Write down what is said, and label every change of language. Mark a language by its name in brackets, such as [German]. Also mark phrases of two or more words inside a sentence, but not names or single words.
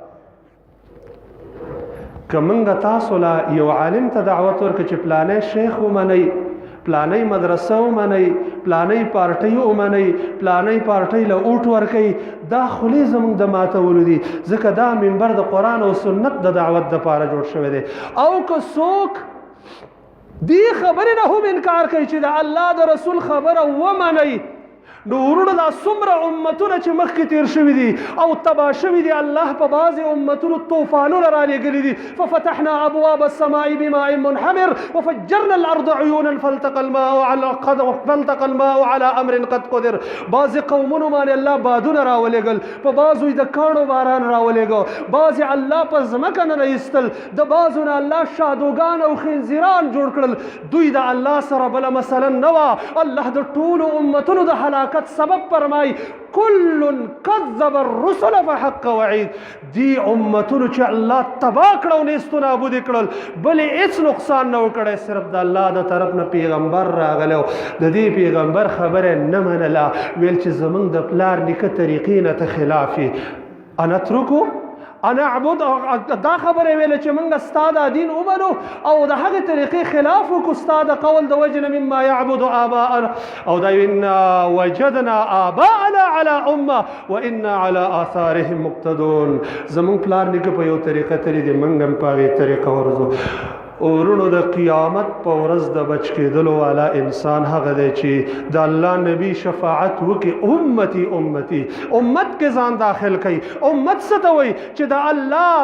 [Pashto] که موږ تاسو له یو عالم ته دعوت ورکړو چې پلانی شیخ ومنئ پلانی مدرسه ومنئ پلانی پارټۍ ومنئ پلانی پارټۍ له اوټ ورکئ دا خولې زموږ د ماتولو دي ځکه دا منبر د قرآن او سنت د دعوت دپاره جوړ شوی دی او که څوک دې خبرې نه هم انکار کوي چې د الله د رسول خبره ومنئ نو ورونو دا څومره امتونه چې مخکې تیر شوي دي او تباه شوي دي الله په بعضې امتونو طوفانونه رالېږلي دي [Arabic] ففتحنا ابواب السماء بماء منحمر وفجرنا الارض عيونا فالتقى الماء على امر قد قدر [Pashto] بعضې قومونو باندې الله بادونه راولېږل په بعضو یې د کاڼو باران راولېږه بعضې الله په ځمکه نه ایستل د بعضو نه الله شادوګان او خنزیران جوړ کړل دوی د الله سره بله مثلا نه وه الله د ټولو امتونو د هلاکت سبب فرمای [Arabic] کل کذب الرسل فحق وعید [Pashto] دی امتونو چې الله تباه کړه او نیست و نابود کړل بلې هېڅ نقصان نه وکړی صرف د الله د طرف نه پیغمبر راغلی و د دې پیغمبر خبره نه منله ویل چې زموږ د پلار نیکه طریقې نه ته خلاف یې [Arabic] انترکو انا اعبد [Pashto] دا خبره ویله چې موږ ستا دا دین ومنو او د هغې طریقې خلاف وکړو ستا د قول د وجې نه [Arabic] مما یعبد آباءنا [Pashto] او دا [Arabic] انا وجدنا آباءنا على امه وانا على آثارهم مقتدون [Pashto] زموږ پلار نیکه په یو طریقه تللی دی موږ هم په هغې طریقه ورځو ورونو د قیامت په ورځ د بچ کېدلو والا انسان هغه دی چې د الله نبی شفاعت وکړي امتی امتی امت کې ځان داخل کړي امت څه ته وایي چې د الله